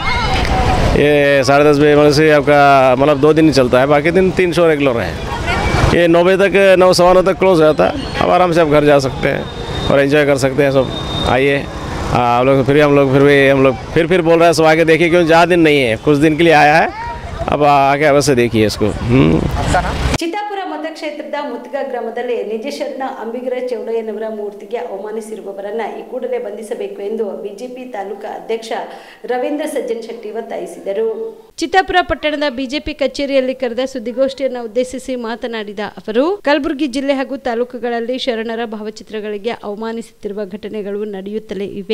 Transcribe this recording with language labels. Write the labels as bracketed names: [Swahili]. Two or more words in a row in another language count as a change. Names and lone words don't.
[Hindi] ये 10:30 बजे मतलब से आपका मतलब 2 दिन ही चलता है, बाकी दिन 3 शो रेगुलर हैं। ये 9 बजे तक 9 सवा 9 तक क्लोज हो जाता है, अब आराम से आप घर जा सकते हैं और एंजॉय कर सकते हैं सब। आइए आप लोग फिर बोल रहे हैं सब आके देखिए, क्यों ज़्यादा दिन नहीं है, कुछ दिन के लिए आया है, अब आगे अवश्य देखिए इसको। [Kannada] ಚಿತ್ತಾಪುರ ಮತಕ್ಷೇತ್ರದ ಮುತ್ಗ ಗ್ರಾಮದಲ್ಲಿ ನಿಜಶರಣ ಅಂಬಿಗರ ಚೌಡಯ್ಯನವರ ಮೂರ್ತಿಗೆ ಅವಮಾನಿಸಿರುವವರನ್ನ ಈ ಕೂಡಲೇ ಬಂಧಿಸಬೇಕು ಎಂದು ಬಿಜೆಪಿ ತಾಲೂಕಾ ಅಧ್ಯಕ್ಷ ರವೀಂದ್ರ ಸಜ್ಜನ್ ಶೆಟ್ಟಿ ಒತ್ತಾಯಿಸಿದರು. ಚಿತ್ತಾಪುರ ಪಟ್ಟಣದ ಬಿಜೆಪಿ ಕಚೇರಿಯಲ್ಲಿ ಕರೆದ ಸುದ್ದಿಗೋಷ್ಠಿಯನ್ನು ಉದ್ದೇಶಿಸಿ ಮಾತನಾಡಿದ ಅವರು, ಕಲಬುರಗಿ ಜಿಲ್ಲೆ ಹಾಗೂ ತಾಲೂಕುಗಳಲ್ಲಿ ಶರಣರ ಭಾವಚಿತ್ರಗಳಿಗೆ ಅವಮಾನಿಸುತ್ತಿರುವ ಘಟನೆಗಳು ನಡೆಯುತ್ತಲೇ ಇವೆ.